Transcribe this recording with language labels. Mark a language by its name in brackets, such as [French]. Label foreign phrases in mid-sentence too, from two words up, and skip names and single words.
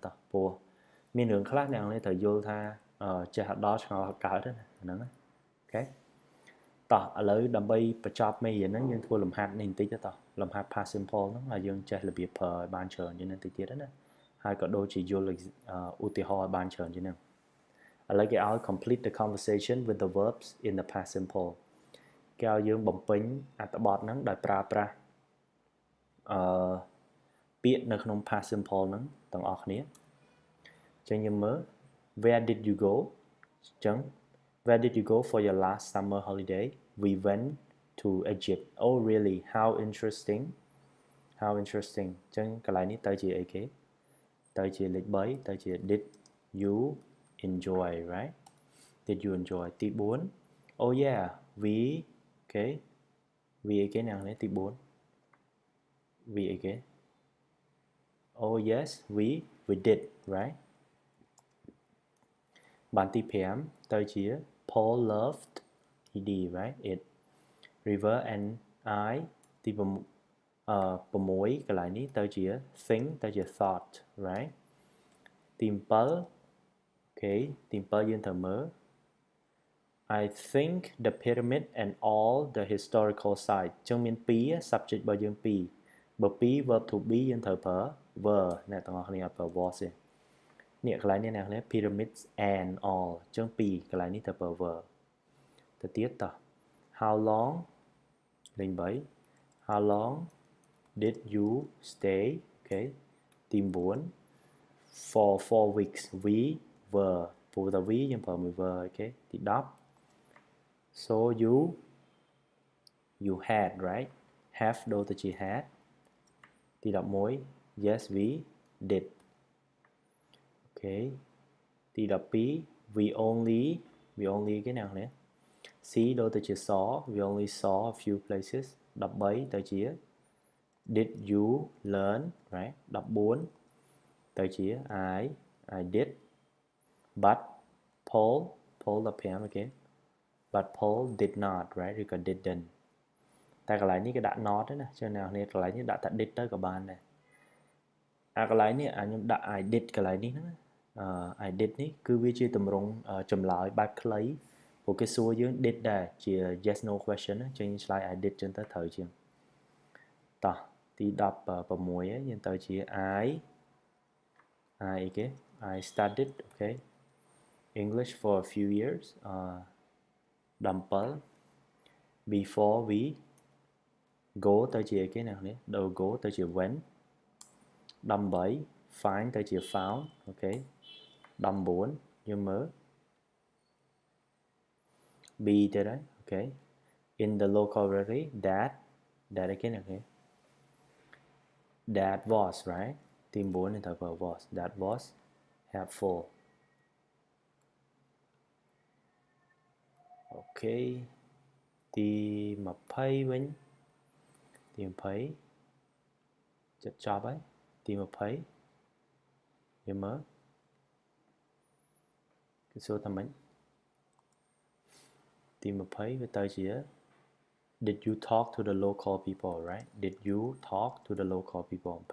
[Khmer] តោះព្រោះមានរឿងខ្លះអ្នកនេះត្រូវយល់ថាចេះអត់ដល់ឆ្ងល់អត់កើតទេហ្នឹងណាអូខេតោះឥឡូវដើម្បីបញ្ចប់មេរៀនហ្នឹងយើងធ្វើលំហាត់នេះបន្តិចទៅតោះលំហាត់ [English] past simple [Khmer] ហ្នឹងឲ្យយើងចេះរបៀបប្រើឲ្យបានច្រើនជាងនេះតិចទៀតណាហើយក៏ដូចជាយល់ឧទាហរណ៍ឲ្យបានច្រើនជាងនេះឥឡូវគេឲ្យ [English] complete the conversation with the verbs in the past simple [Khmer] គេឲ្យយើងបំពេញអត្ថបទហ្នឹងដោយប្រើប្រាស់ ពាក្យនៅក្នុង [English] past simple [Khmer] ហ្នឹងទាំងអស់គ្នាចឹងយើងមើល [English] where did you go [Khmer] ចឹ [English] ង where did you go for your last summer holiday we went to Egypt oh really how interesting [Khmer] ចឹងកន្លែងនេះទៅជាអីគេទៅជាលេខ3ទៅជា [English] did you enjoy right did you enjoy ទី4 oh yeah we okay we [Khmer] អីគេអ្នកនេះទី4 [English] we អីគេ oh yes we did right [Khmer] បានទី5ទៅជា [English] Paul loved ED right it River and I [Khmer] ទី6កន្លែងនេះទៅជា think ទៅជា [English] thought right [Khmer] ទី [English] 7okay ទី7យើងត្រូវមើល I think the pyramid and all the historical sites [Khmer] ចឹងមាន2 [English] subject [Khmer] របស់យើង2បើ2 [English] verb to be [Khmer] យើងត្រូវប្រើ were អ្នកទាំងអស់គ្នាអត់ប្រើ was ទេនេះកន្លែងនេះអ្នកនេះ [English] pyramids and all [Khmer] ចឹង2កន្លែងនេះត្រូវប្រើ were ទៅទៀតតោះ [English] how long [Khmer] លេខ3 [English] how long did you stay okay [Khmer] ទី9 [English] for 4 weeks we were [Khmer] ព្រោះតែ we យើងប្រើមួយ were okay ទី10 so [English] you had right have [Khmer] ដូរទៅជា [English] had ទី11 yes we did okay ទី12 we only [Khmer] គេណាស់នេះ [English] see [Khmer] ដូរទៅជា [English] saw we only saw a few places 13 ទៅជា did you learn right 14ទៅជា I did but Paul 15 again but Paul did not right ឬក៏ didn't [Khmer] តែកន្លែងនេះ គេដាក់ not ទេណាចឹងអ្នកនេះកន្លែងនេះដាក់តែ did ទៅក៏បានដែរកន្លែងនេះខ្ញុំដាក់ [English] I did [Khmer] កន្លែងនេះហ្នឹង [English] I did [Khmer] នេះគឺវាជាទម្រង់ចម្លើយបែបខ្លីព្រោះគេសួរយើង did ដែរជា [English] yes no question [Khmer] ណាចឹងយើងឆ្លើយ [English] I did [Khmer] ចឹងទៅត្រូវជាងតោះទី16យើងទៅជា [English] I studied okay English for a few years 17 before we go [Khmer] ទៅជាគេណានេះដូរ [English] go [Khmer] ទៅជា [English] when 18 find [Khmer] ទៅជា [English] found okay 19យើងមើល B ទៅដែរ okay in the local library that again okay that was right [Khmer] ទី9នេះត្រូវប្រើ [English] was that was helpful okay ទី20វិញទី20ចិត្តចប់ហើយទី20យើងមើលគេសួរថាម៉េចទី20វាទៅជា did you talk to the local people right did you talk to the local people